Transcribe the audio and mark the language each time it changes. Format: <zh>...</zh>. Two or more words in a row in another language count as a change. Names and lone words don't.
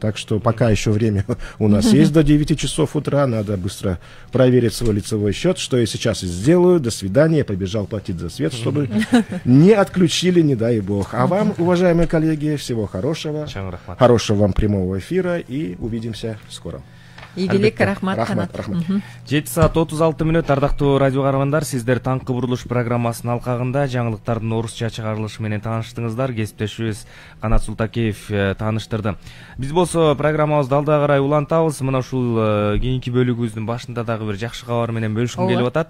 <ru>Так что пока еще время у нас есть до 9 часов утра. Надо быстро проверить свой лицевой счет, что я сейчас и сделаю. До свидания. Я побежал платить за свет, чтобы не отключили, не дай бог. А вам, уважаемые коллеги, всего хорошего. Хорошего вам прямого эфира и увидимся скоро.</ru> <ky>Игилик, рахмат. Рахмат. 7 саат 36 мүнөт. Ардактуу радио каармандар, сиздер таңкы бурулуш программасынын алкагында жаңылыктардын орусча чыгарылышы менен тааныштыңыздар. Кесиптешибиз Канат Султакеев тааныштырды. Биз болсо программабызды алда карай улантабыз. Мына ушул кийинки бөлүгүбүздүн башында дагы бир жакшы кабар менен бөлүшкүм келип атат.</ky>